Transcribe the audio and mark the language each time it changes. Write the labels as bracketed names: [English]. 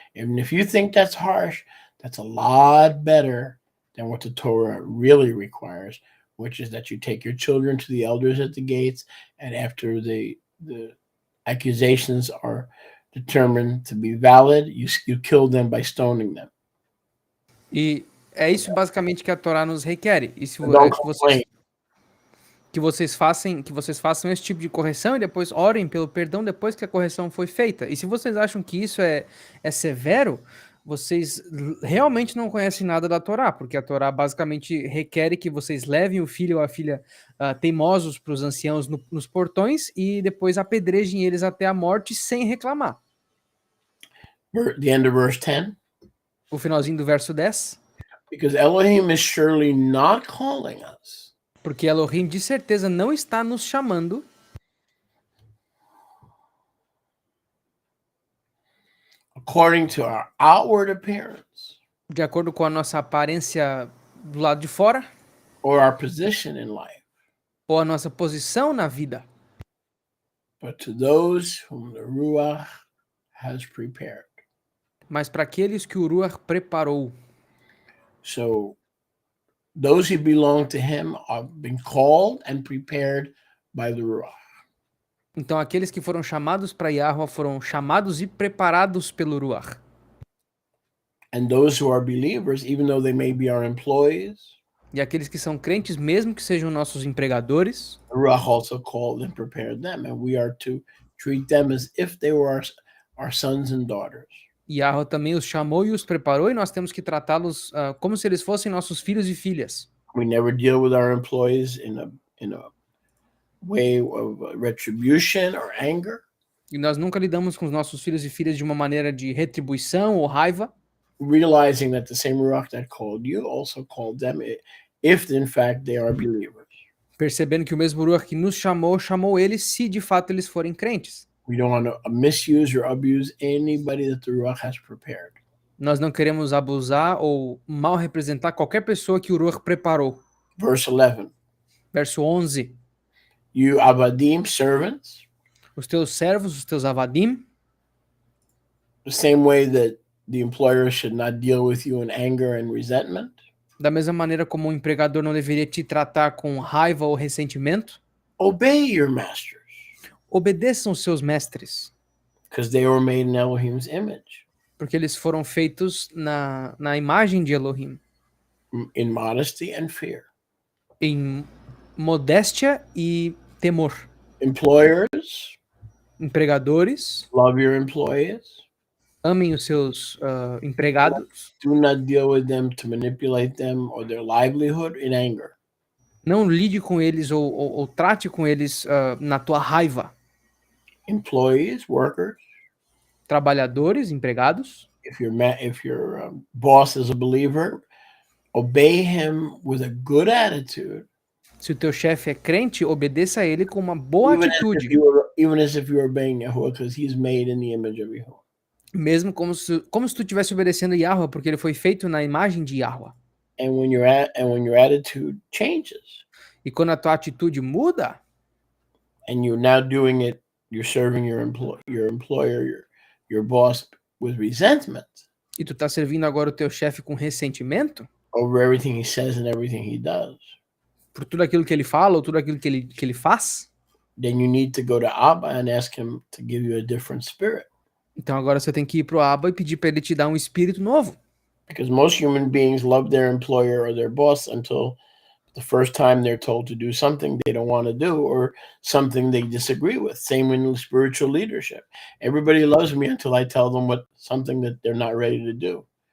[English] And if you think that's harsh, that's a lot better than what the Torah really requires, which is that you take your children to the elders at the gates, and after the accusations are determined to be valid, you kill them by stoning them. [Portuguese] E é isso basicamente que a Torá nos requer. E se que vocês façam esse tipo de correção e depois orem pelo perdão depois que a correção foi feita. E se vocês acham que isso é severo, vocês realmente não conhecem nada da Torá, porque a Torá basicamente requer que vocês levem o filho ou a filha teimosos para os anciãos nos portões e depois apedrejem eles até a morte sem reclamar. [English] The end of verse 10. [Portuguese] O finalzinho do verso 10. [English] Because Elohim is surely not calling us. [Portuguese] Porque Elohim de certeza não está nos chamando [English] according to our outward appearance [Portuguese] de acordo com a nossa aparência do lado de fora [English] or our position in life, [Portuguese] ou a nossa posição na vida, [English] but to those whom the Ruach has prepared. [Portuguese] mas para aqueles que o Ruach preparou. [English] So those who belong to him have been called and prepared by the Ruach. [Portuguese] Então aqueles que foram chamados para Yahweh foram chamados e preparados pelo Ruach. [English] And those who are believers, even though they may be our employees, [Portuguese] E aqueles que são crentes, mesmo que sejam nossos empregadores, [English] the Ruach also called and prepared them, and we are to treat them as if they were our sons and daughters. [Portuguese] Yahweh também os chamou e os preparou, e nós temos que tratá-los como se eles fossem nossos filhos e filhas. [English] We never deal with our employees in a way of retribution or anger. [Portuguese] E nós nunca lidamos com os nossos filhos e filhas de uma maneira de retribuição ou raiva, [English] Realizing that the same Ruach that called you also called them, if in fact they are believers. [Portuguese] percebendo que o mesmo Ruach que nos chamou, chamou eles se de fato eles forem crentes. [English] We don't want to misuse or abuse anybody that the Ruach has prepared. [Portuguese] Nós não queremos abusar ou mal representar qualquer pessoa que o Ruach preparou. [English] Verse 11. [Portuguese] Verso 11. [English] You Avadim, servants, [Portuguese] Os teus servos, os teus avadim, [English] the same way that the employer should not deal with you in anger and resentment. [Portuguese] da mesma maneira como um empregador não deveria te tratar com raiva ou ressentimento, [English] Obey your masters, [Portuguese] obedeçam os seus mestres, [English] because they were made in Elohim's image, [Portuguese] porque eles foram feitos na imagem de Elohim, [English] in modesty and fear. [Portuguese] em modéstia e temor. [English] Employers, [Portuguese] Empregadores, [English] love your employees. [Portuguese] amem os seus empregados, [English] Do not deal with them to manipulate them or their livelihood in anger. [Portuguese] não lide com eles ou trate com eles na tua raiva. [English] Employees, workers, [Portuguese] Trabalhadores, empregados, [English] if your boss is a believer, obey him with a good attitude, [Portuguese] se o teu chefe é crente, obedeça a ele com uma boa [English] even [Portuguese] atitude, [English] as if you were obeying Yahuwah, because he's made in the image of Yahuwah. [Portuguese] mesmo como se tu estivesse obedecendo Yahweh, porque ele foi feito na imagem de Yahweh. [English] And when your attitude changes, [Portuguese] E quando a tua atitude muda, [English] and you're now doing it, you're serving your employer, your boss with resentment [Portuguese] e tu tá servindo agora o teu chefe com ressentimento, [English] over everything he says and everything he does, [Portuguese] por tudo aquilo que ele fala ou tudo aquilo que ele faz, [English] then you need to go to Abba and ask him to give you a different spirit. [Portuguese] então agora você tem que ir pro Abba e pedir para ele te dar um espírito novo. [English] Because most human beings love their employer or their boss until the first time they're told to do something they don't want to do or something they disagree with. Same in spiritual leadership. Everybody loves me until I tell them something that they're not ready to do.